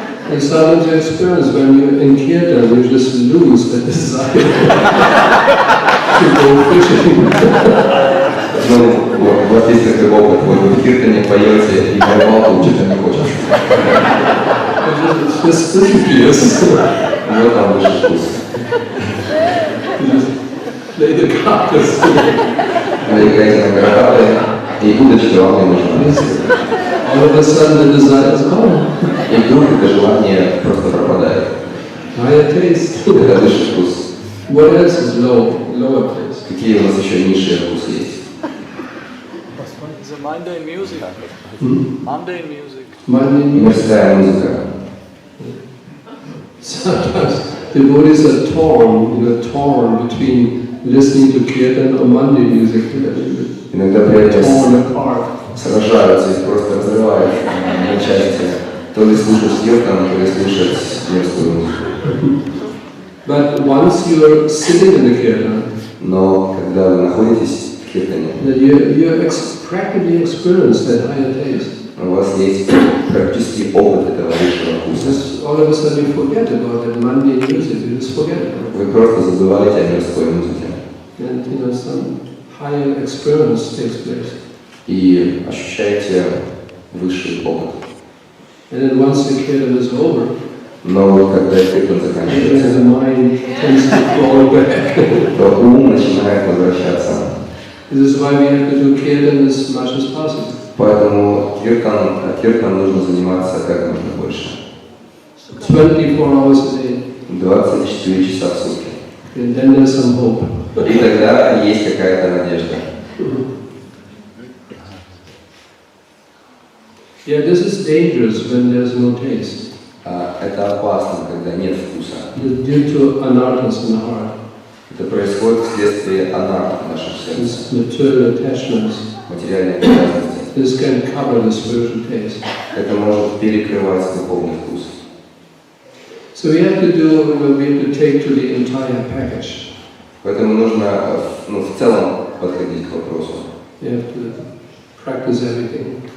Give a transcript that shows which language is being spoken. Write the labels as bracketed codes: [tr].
[en] And sometimes you experience when you're in kirtan, you just lose the desire to go fishing. [ru] Ну, у вас есть такой опыт, вот вы в киртане поете, и на рыбалку что-то не хочешь. [en] It just disappears. [ru] Вот там высший вкус. [en] You just play the cards. [ru] Вы играете на городе, и удочки вам не нужны. [en] All of a sudden the desire is gone. [ru] И вдруг это желание просто пропадает. [en] Higher taste. [ru] Это высший вкус. [en] What else is lower taste? [ru] Какие у нас еще низшие вкусы есть? [en] It's a mundane music. Mundane music. [ru] Мирская музыка. [en] Sometimes devotees are torn between listening to kirtan or mundane music. [ru] Иногда преданные [en] Torn apart. [ru] сражаются и просто разрываются на части. То ли слушать киртан, то ли слушать мирскую музыку. [en] But once you are sitting in the kirtan, [ru] Но когда вы находитесь в киртане, [en] you practically experience that higher taste. [ru] у вас есть практически опыт этого высшего вкуса. [en] Just all of a sudden you forget about that mundane music. You just forget about it. [ru] Вы просто забываете о мирской музыке. [en] And some higher experience takes place. [ru] И ощущаете высший опыт. [en] And then once the kirtan is over, [ru] Но вот когда киртан заканчивается, [en] the mind tends to fall back. [ru] то ум начинает возвращаться. [en] This is why we have to do kirtan as much as possible. [ru] Поэтому киртан нужно заниматься как можно больше. [en] 24 hours a day. [ru] 24 часа в сутки. [en] And then there's some hope. [ru] И тогда есть какая-то надежда. [en] Yeah, this is dangerous when there's no taste. [ru] Это опасно, когда нет вкуса. [en] Due to anarthas in the heart. [ru] Это происходит вследствие анарт в нашем сердце. [en] Material attachments. [ru] Материальной привязанности. [en] This can cover the spiritual taste. [ru] Это может перекрывать духовный вкус. [en] So we have to do, we have to take to the entire package. [ru] Поэтому нужно, в целом подходить к вопросу. [en] You have to practice everything.